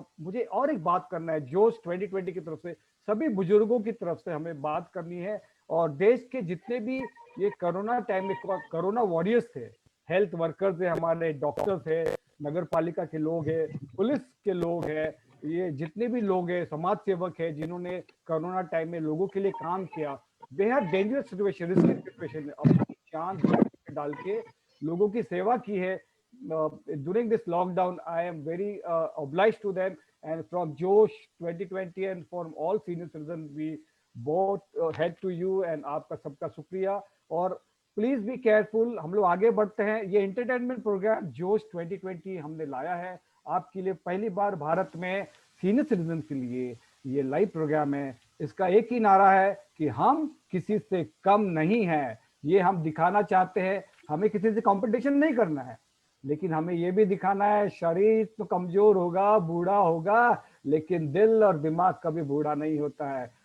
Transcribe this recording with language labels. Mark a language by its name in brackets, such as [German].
[Hindi] मुझे और एक बात करना है, जोश 2020 की तरफ से सभी बुजुर्गों की तरफ से हमें बात करनी है और देश के जितने भी ये कोरोना टाइम में कोरोना वॉरियर्स थे, हेल्थ वर्कर्स है, हमारे डॉक्टर्स है, नगर पालिका के लोग हैं, पुलिस के लोग हैं, ये जितने भी लोग हैं, समाज सेवक है जिन्होंने कोरोना टाइम में लोगों के लिए काम किया, बेहद डेंजरस सिचुएशन, रिस्की सिचुएशन में अपनी जान डाल के लोगों की सेवा की है [English] during this lockdown. I am very obliged to them, and from Josh 2020 and from all senior citizens, we both head to you and [Hindi] आपका सबका शुक्रिया। और [English] Please be careful. [Hindi] हम लोग आगे बढ़ते हैं। ये एंटरटेनमेंट प्रोग्राम जोश 2020 हमने लाया है आपके लिए, पहली बार भारत में सीनियर सिटीजन के लिए ये लाइव प्रोग्राम है। इसका एक ही नारा है कि हम किसी से कम नहीं हैं, ये हम दिखाना चाहते हैं। हमें किसी से कंपटीशन नहीं करना है, लेकिन हमें ये भी दिखाना है शरीर तो कमजोर होगा, बूढ़ा होगा, लेकिन दिल और दिमाग कभी बूढ़ा नहीं होता है।